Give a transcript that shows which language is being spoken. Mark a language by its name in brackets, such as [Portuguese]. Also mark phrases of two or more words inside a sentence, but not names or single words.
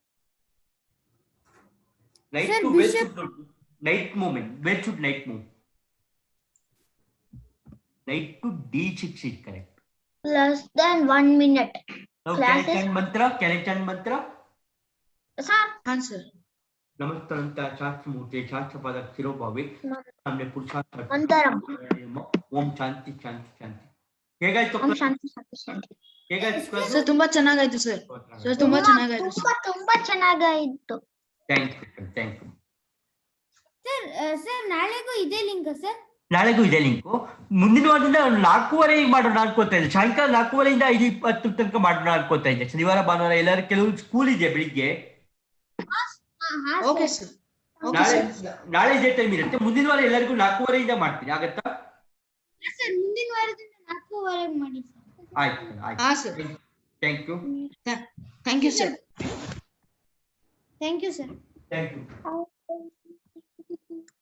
[English] Knight Sir, to where bishop- should knight movement. Where should knight move? Knight to d6 is correct. Less than 1 minute. Now Class can I is- chant mantra? Can I chant mantra? Sir, Ha, sir. [Sanskrit] ನಮಸ್ತಂತ ಶಾಸ್ತ್ರಮೂರ್ತಿ ಶಾಸ್ತ್ರಪದ ಶಿರೋಭಾವಿ ಸಾಮ್ಯ ಪುರುಷಾರ್ಥ Mantaram. ಓಂ ಶಾಂತಿ ಶಾಂತಿ ಶಾಂತಿ ಹೇಗಾಯ್ತು ओम् शान्तिः शान्तिः शान्तिः. [Kannada] ಹೇಗಾಯ್ತು Sir, ತುಂಬಾ ಚೆನ್ನಾಗಾಯ್ತು, sir. Sir, ತುಂಬಾ ಚೆನ್ನಾಗಾಯ್ತು, sir. ತುಂಬಾ ಚೆನ್ನಾಗಾಯ್ತು. [English] thank you [Kannada] ಸರ್ ನಾಳೆಗೂ ಇದೇ ಲಿಂಕ್ ಸರ್. ನಾಳೆಗೂ ಇದೆ ಲಿಂಕು ಮುಂದಿನ ವಾರದಿಂದ 4:15 ಮಾಡೋಣ ಅನ್ಕೋತಾ ಇದ್ದೆ ಸಾಯಂಕಾಲ 4:15 5:20 ತನಕ ಮಾಡೋಣ ಅನ್ಕೋತಾ ಇದ್ದೆ ಶನಿವಾರ ಭಾನುವಾರ ಎಲ್ಲರೂ ಕೆಲವು ಸ್ಕೂಲ್ ಇದೆ ಬೆಳಿಗ್ಗೆ [English] Okay, sir. Okay, [Kannada] ನಾಳೆ [English] sir. [Kannada] ನಾಳೆ ಇದೇ ಟೈಮ್ ಇರುತ್ತೆ ಮುಂದಿನ ವಾರ ಎಲ್ಲರಿಗೂ 4:15 ಮಾಡ್ತೀನಿ ಆಗತ್ತಾ ಸರ್ ಮುಂದಿನ ವಾರದಿಂದ 4:00 ಮಾಡಿ ಸರ್. ಆಯ್ತು [English] Ha, sir. thank you Thank you, sir. thank you sir. thank you